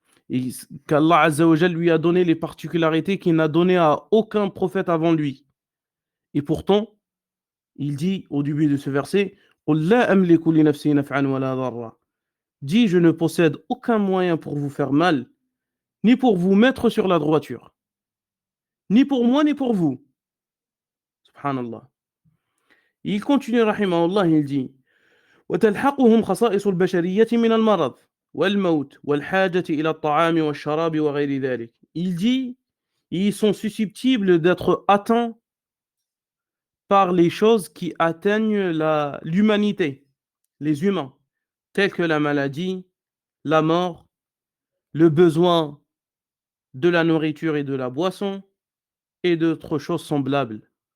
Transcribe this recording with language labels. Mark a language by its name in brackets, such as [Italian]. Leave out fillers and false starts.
[French] Et qu'Allah azza wa jal lui a donné les particularités qu'il n'a donné à aucun prophète avant lui. Et pourtant, il dit au début de ce verset: [Arabic] «Qul la amliku li nafsi naf'an wa la darra». [French] Dis: je ne possède aucun moyen pour vous faire mal, ni pour vous mettre sur la droiture. Ni pour moi, ni pour vous. Subhanallah. Il continue, rahimahullah, il dit: [Arabic] وتلحقهم خصائص البشرية من المرض والموت والحاجة إلى الطعام والشراب وغير ذلك. [French] Il dit, ils sont susceptibles d'être atteints par les choses qui atteignent l'humanité, les humains, telles que la maladie, la mort, le besoin de la nourriture et de la boisson, et d'autres choses semblables.